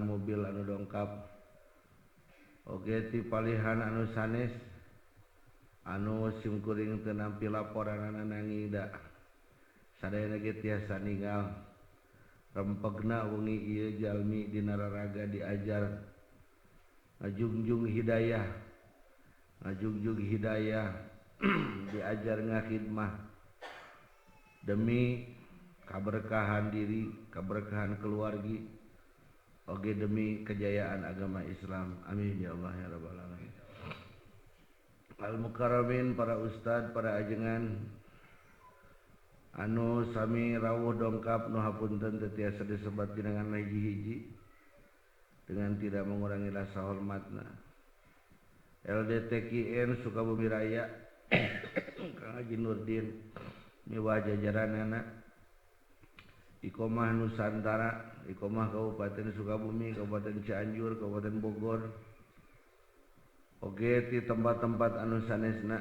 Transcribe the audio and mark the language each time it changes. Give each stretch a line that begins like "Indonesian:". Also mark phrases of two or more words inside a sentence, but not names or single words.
Sundanese: mobil anu dongkap, oge ti palihan anu sanes anu simkuring teu nampi laporanana nangida sadayana ge tiasa ninggal rempegna wengi ieu jalmi dina raraga diajar ngajungjung hidayah diajar ngakhidmah demi kaberkahan diri, kaberkahan keluargi, oge demi kejayaan agama Islam.
Arabic: آمين يا الله يا رب العالمين.
Sundanese: Al-mukarramin, para ustad, para ajengan anu sami rawuh dongkap nu hapunten teu tiasa disebat jenengan hiji-hiji
Indonesian: dengan tidak mengurangi rasa
Sundanese: hormatna. LDTKN Sukabumi Raya Kang Haji Nurdin miwah jajaranana Iqomah Nusantara, Iqomah Kabupaten Sukabumi, Kabupaten Cianjur, Kabupaten Bogor, oge ti tempat-tempat anu sanesna.